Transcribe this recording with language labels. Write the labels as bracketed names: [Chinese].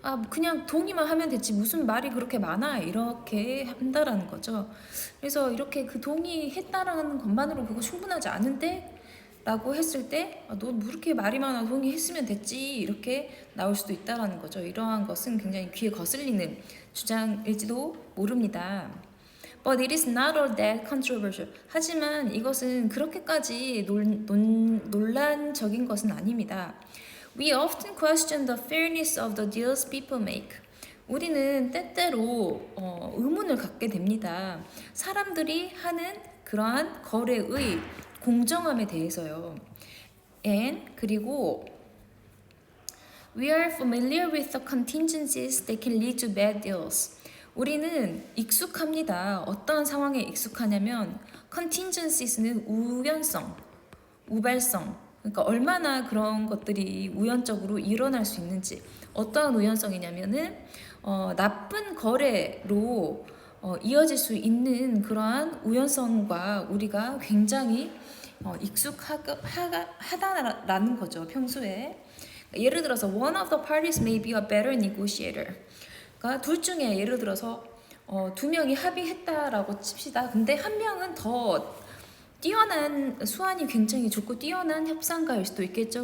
[Korean] 그냥 동의만 하면 됐지 무슨 말이 그렇게 많아, 이렇게 한다라는 거죠. 그래서 이렇게 그 동의했다라는 것만으로 그거 충분하지 않은데? 라고 했을 때 너 뭐 이렇게 말이 많아, 동의했으면 됐지, 이렇게 나올 수도 있다라는 거죠. 이러한 것은 굉장히 귀에 거슬리는 주장일지도 모릅니다. [English] But it is not all that controversial. [Korean] 하지만 이것은 그렇게까지 논란적인 것은 아닙니다. [English] We often question the fairness of the deals people make. [Korean] 우리는 때때로 의문을 갖게 됩니다. 사람들이 하는 그러한 거래의 공정함에 대해서요. [English] And [Korean] 그리고 [English] we are familiar with the contingencies that can lead to bad deals. [Korean] 우리는 익숙합니다. 어떤 상황에 익숙하냐면 contingencies는 우연성, 우발성. 그러니까 얼마나 그런 것들이 우연적으로 일어날 수 있는지. 어떠한 우연성이냐면은 나쁜 거래로 이어질 수 있는 그러한 우연성과 우리가 굉장히 익숙하다라는 거죠, 평소에. 예를 들어서 [English] one of the parties may be a better negotiator. [Korean] 그러니까 둘 중에 예를 들어서 두 명이 합의했다라고 칩시다. 근데 한 명은 더 뛰어난, 수완이 굉장히 좋고 뛰어난 협상가일 수도 있겠죠.